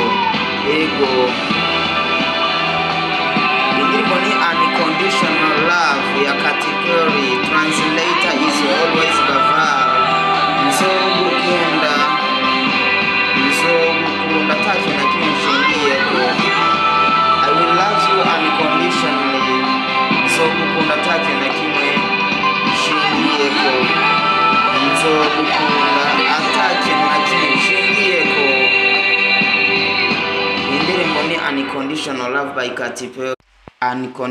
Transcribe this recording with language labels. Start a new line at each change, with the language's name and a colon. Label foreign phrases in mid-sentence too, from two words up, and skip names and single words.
Rundi: Ego indirimbo ni Unconditional Love ya Katy Perry,
English: translator is always Baval.
Rundi: Nzogukunda atakintu na kimwe nshingiyeko.
English: I will love you unconditionally.
Rundi: Nzogukunda atakintu na kimwe nshingiyeko. Nzogukunda atakintu na kimwe nshingiyeko. Indirimbo ni Unconditional Love by Katy Perry.